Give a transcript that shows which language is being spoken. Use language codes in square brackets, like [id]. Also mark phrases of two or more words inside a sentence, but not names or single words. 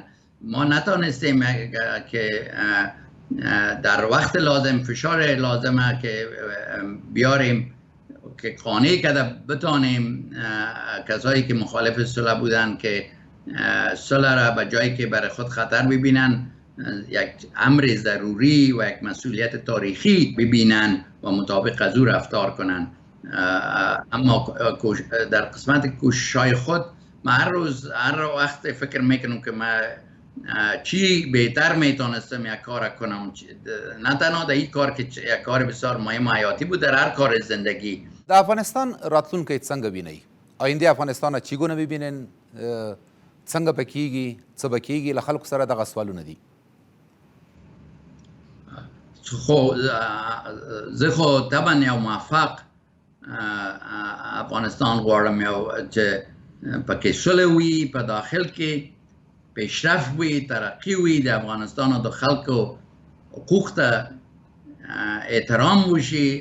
[fa] ما نتونستیم که در وقت لازم فشار لازمه که بیاریم که قانع کرده بتانیم کسایی که مخالف صلح بودن که صلح را به جایی که برای خود خطر ببینن یک امر ضروری و یک مسئولیت تاریخی ببینن و مطابق از او رفتار کنن. اما در قسمت کوشش‌های خود من هر وقت فکر میکنم که من چی بهتر میتونستم یک کار کنم، نه تنها در این کار که یک کار بسیار مهم حیاتی بود، در هر کار زندگی. [ps] د افغانستان راتلونکی څنګه وینئ؟ [fa] آینده افغانستان چیګونه ببینین؟ [ps] څنګه به کیږي؟ څه به کیږي؟ له خلکو سره دغه سوالونه دي. خب زه خو طبعا یو موفق افغانستان غواړم، یو چې پکې صلح وي، په داخل کې پیشرفت وي، ترقی وي، د افغانستان او د خلکو حقوق ته احترام وشي.